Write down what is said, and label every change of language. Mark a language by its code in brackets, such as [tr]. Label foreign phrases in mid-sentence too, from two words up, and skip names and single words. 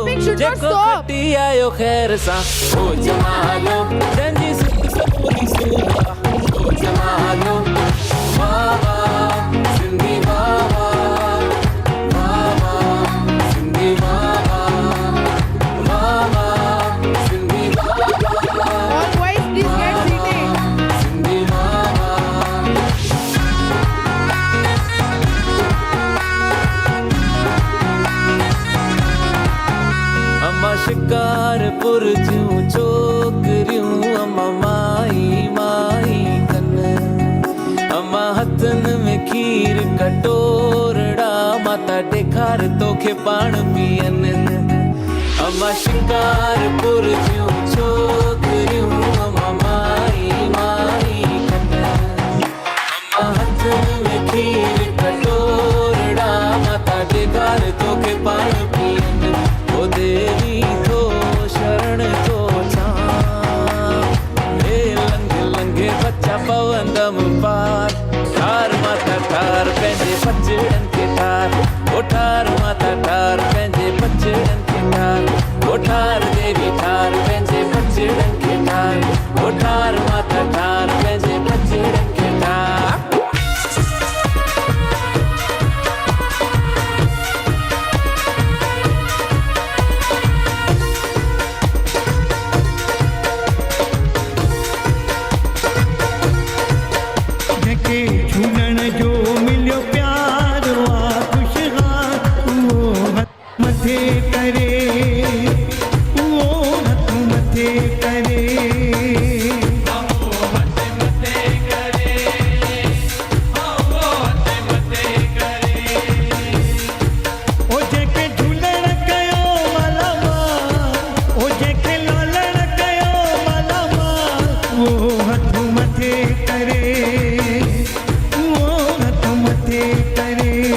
[sd] जेको खटी आयो खैर सां, ओ जमालो जंहिंजी सिंध समूरी सूहा। ओ जमालो वाह वाह सिंधी वाह वाह सिंधी वाह वाह सिंधी वाह। [en] All boys, please get seated. [sd] सिंधी वाह। अम्मा शिकारपुर जूं छोकरियूं, अम्मा माई माई कन। अम्मा हथन में खीर कटोरड़ा, माता ॾेखार तोखे पाण पीअन। अम्मा शिकारपुर जूं छोकरियूं, अम्मा माई माई कन। अम्मा हथन में खीर कटोरड़ा, माता ॾेखार तोखे पाण पीअन। ओ देवी तो शरण तो छां, हे लंघ लंघे बच्चा पवंदम पार। ठार माता ठार पंहिंजे बचड़नि खे ठार। ओ ठार माता ठार पंहिंजे बचड़नि खे ठार। ओ ठार देवी ठार पंहिंजे बचड़नि बजड़न के ठार ओ ठार माता ठार पंहिंजे बजड़न के ठार जके झूलण जो मिलियो प्यार वा ख़ुशहाल उहो हथ मथे करे उहो हथ मथे करे ओ जेके झूलण कयो मालामाल ओ जेके लालण कयो मालामाल उहो हथ मथे करे उहो हथ मथे करे